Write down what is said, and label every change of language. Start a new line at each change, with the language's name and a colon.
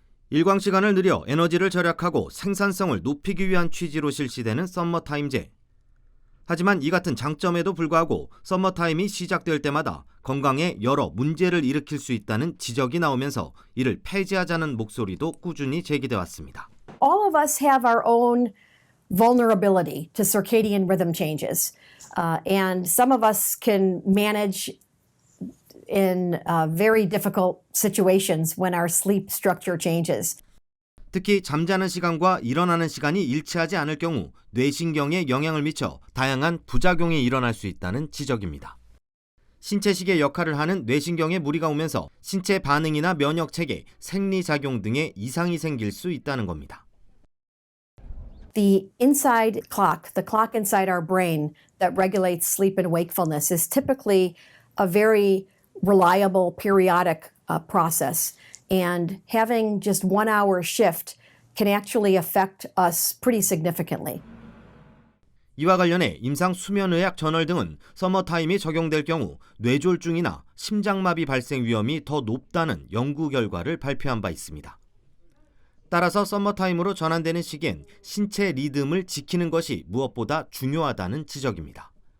Korean: 일광 시간을 늘려 에너지를 절약하고 생산성을 높이기 위한 취지로 실시되는 서머타임제. 하지만 이 같은 장점에도 불구하고 서머타임이 시작될 때마다 건강에 여러 문제를 일으킬 수 있다는 지적이 나오면서 이를 폐지하자는 목소리도 꾸준히 제기돼 왔습니다.
English: All of us have our own vulnerability to circadian rhythm changes. And some of us can manage in very difficult situations when our sleep structure changes.
Korean: 특히 잠자는 시간과 일어나는 시간이 일치하지 않을 경우 뇌신경에 영향을 미쳐 다양한 부작용이 일어날 수 있다는 지적입니다. 신체식의 역할을 하는 뇌신경에 무리가 오면서 신체 반응이나 면역체계, 생리작용 등의 이상이 생길 수 있다는 겁니다.
English: The inside clock, the clock inside our brain that regulates sleep and wakefulness is typically a very reliable periodic process. And having just 1 hour shift can actually affect us pretty significantly.
Korean: 이와 관련해 임상수면의학 저널 등은 서머타임이 적용될 경우 뇌졸중이나 심장마비 발생 위험이 더 높다는 연구 결과를 발표한 바 있습니다. 따라서 서머타임으로 전환되는 시기엔 신체 리듬을 지키는 것이 무엇보다 중요하다는 지적입니다.